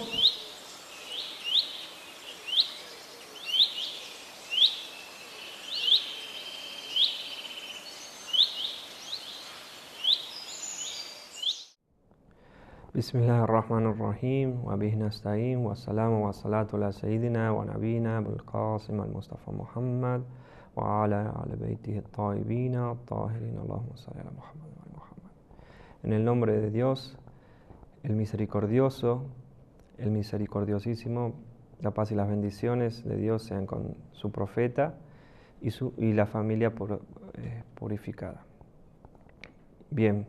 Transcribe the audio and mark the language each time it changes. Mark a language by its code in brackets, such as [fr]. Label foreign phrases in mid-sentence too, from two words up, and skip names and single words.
[ar] بسم الله الرحمن الرحيم وبه نستعين والسلام والصلاة على سيدنا ونبينا بالقاسم المصطفى محمد وعلى آل بيته الطيبين الطاهرين اللهم صل على محمد و محمد. [es] En el nombre de Dios, el misericordioso, el misericordiosísimo, la paz y las bendiciones de Dios sean con su profeta y la familia purificada. Bien.